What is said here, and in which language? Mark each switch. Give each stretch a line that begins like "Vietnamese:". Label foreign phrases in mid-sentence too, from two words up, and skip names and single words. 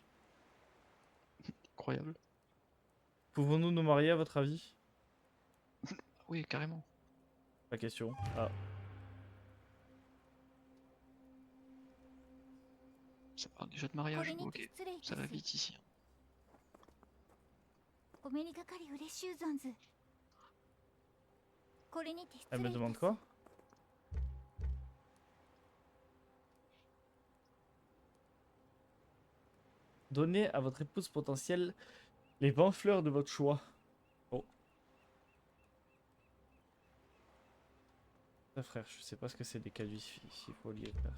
French: Incroyable. Pouvons-nous nous marier à votre avis? Oui, carrément. Pas question. Ah. Ça parle déjà de mariage, ok. Ça va vite ici.
Japanese: お目にかかり嬉しゅうぞんず。これにて失
French: Elle
Japanese: 礼
French: me
Japanese: いた
French: demande
Japanese: す。
French: quoi? Donnez à votre épouse potentielle les 20 fleurs de votre choix. Oh. Ah, frère, je sais pas ce que c'est des calvifoliés, frère.